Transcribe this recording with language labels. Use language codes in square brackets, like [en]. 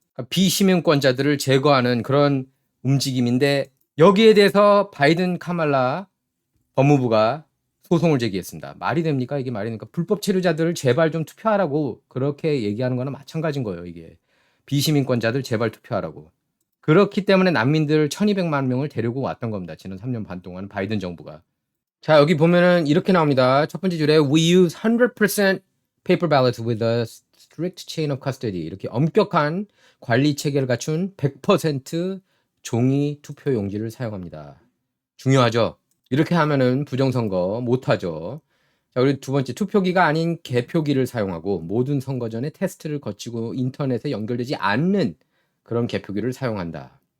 [ko] 그러니까 비시민권자들을 제거하는 그런 움직임인데 여기에 대해서 바이든 카말라 법무부가 소송을 제기했습니다. 말이 됩니까? 이게 말이 됩니까? 불법 체류자들을 제발 좀 투표하라고 그렇게 얘기하는 거는 마찬가지인 거예요. 이게 비시민권자들 제발 투표하라고. 그렇기 때문에 난민들 1200만 명을 데리고 왔던 겁니다. 지난 3년 반 동안 바이든 정부가. 자, 여기 보면은 이렇게 나옵니다. 첫 번째 줄에 [en] We use 100% paper ballots with a strict chain of custody. [ko] 이렇게 엄격한 관리 체계를 갖춘 100% 종이 투표 용지를 사용합니다. 중요하죠. 이렇게 하면은 부정선거 못하죠. 자, 그리고 두 번째, 투표기가 아닌 개표기를 사용하고 모든 선거 전에 테스트를 거치고 인터넷에 연결되지 않는 그런 개표기를 사용한다.